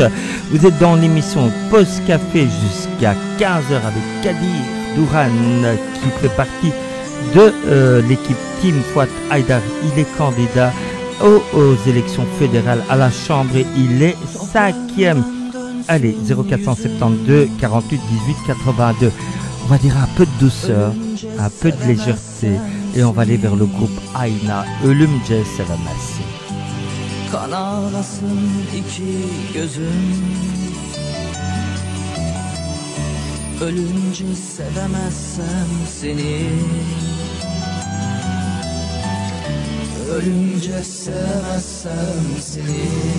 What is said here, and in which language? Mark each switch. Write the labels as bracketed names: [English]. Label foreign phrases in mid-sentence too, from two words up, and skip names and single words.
[French] Vous êtes dans l'émission Post Café jusqu'à 15h avec Kadir Douran qui fait partie de l'équipe Team Fouad Haïdar. Il est candidat aux élections fédérales à la Chambre et il est 5e. Allez, 0472 48 18 82. On va dire un peu de douceur, un peu de légèreté et on va aller vers le groupe Ayna. [Turkish] Ölümce sevemezsin. Kan ağlasın iki gözüm, ölünce sevemezsem seni, ölünce sevemezsem seni.